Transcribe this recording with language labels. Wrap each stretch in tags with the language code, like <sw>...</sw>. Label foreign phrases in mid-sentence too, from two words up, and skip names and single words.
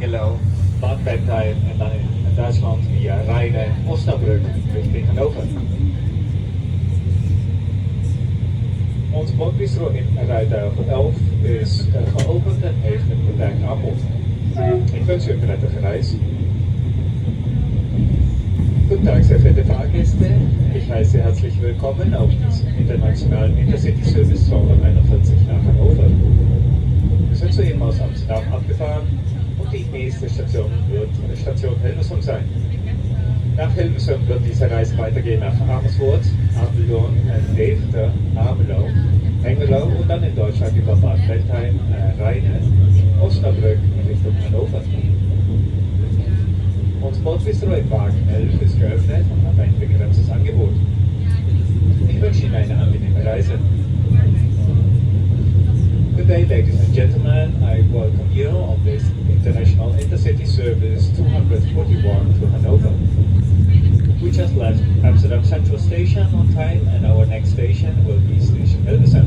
<nl>Hengelo, Bad Bentheim en dan in Duitsland via Rijnen, Osnabrück richting Hannover. Ons bordbistro in rijtuig 11 is geopend en heeft een beperkt aanbod. Ik wens u een prettige reis.</nl> <de>Guten Tag, sehr verehrte Fahrgäste. Ich heiße Sie herzlich willkommen auf diesem internationalen Intercity-Service 241 nach Hannover. Wir sind soeben aus Amsterdam abgefahren und die nächste Station wird Station Hilversum sein. Nach Hilversum wird diese Reise weitergehen nach Amersfoort, Apeldoorn, Deventer, Amelo, Hengelo und dann in Deutschland über Bad Bentheim, Rheine, Osnabrück Richtung Hannover. Ons Bordbistro in Wagen 11 ist geöffnet und hat ein begrenztes Angebot. Ich wünsche Ihnen eine angenehme Reise.</de> <en>Good day, ladies and gentlemen. I welcome you on this international intercity service 241 to Hanover. We just left Amsterdam Central Station on time, and our next station will be Station Hilversum.</en>